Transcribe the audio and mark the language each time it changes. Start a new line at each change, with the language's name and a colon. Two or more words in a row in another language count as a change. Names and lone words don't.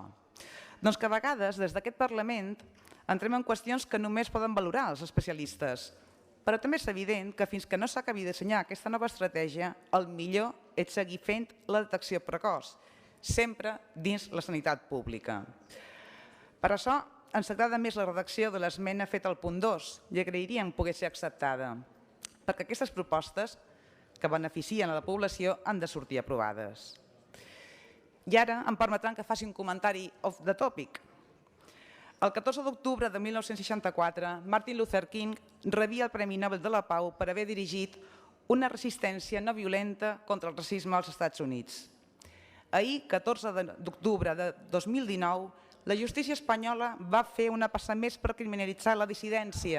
Catalan: Doncs que a vegades, des d'aquest Parlament, entrem en qüestions que només poden valorar els especialistes, però també és evident que fins que no s'acabi de dissenyar aquesta nova estratègia, el millor és seguir fent la detecció precoç, sempre dins la sanitat pública. Per això ens agrada més la redacció de l'esmena feta al punt 2 i agrairíem poder ser acceptada, perquè aquestes propostes que beneficien a la població han de sortir aprovades. I ara em permetran que faci un comentari
English: off the topic.
Catalan: El 14 d'octubre de 1964, Martin Luther King rebia el Premi Nobel de la Pau per haver dirigit una resistència no violenta contra el racisme als Estats Units. Ahir, 14 d'octubre de 2019, la justícia espanyola va fer una passa més per criminalitzar la dissidència.